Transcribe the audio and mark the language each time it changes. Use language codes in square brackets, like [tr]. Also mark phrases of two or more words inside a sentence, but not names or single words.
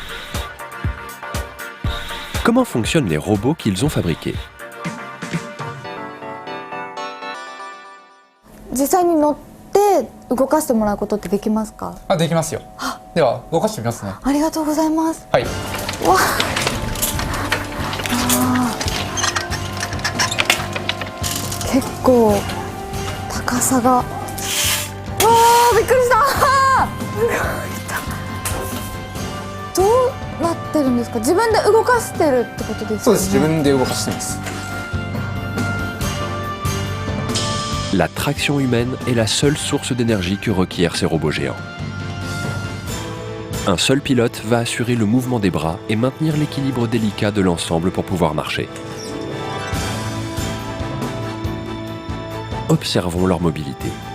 [fr] Comment fonctionnent les robots qu'ils ont fabriqués? [ja] 実際に乗って動かしてもらうことってできますか？できますよ。では動かしてみますね。ありがとうございます。はい。わあ、結構高さが、わあ、びっくりした。どうなってるんですか？自分で動かしてるってことですよね？そうです。自分で動かしてます。 [fr] La traction humaine est la seule source d'énergie que requièrent ces robots géants. Un seul pilote va assurer le mouvement des bras et maintenir l'équilibre délicat de l'ensemble pour pouvoir marcher. Observons leur mobilité.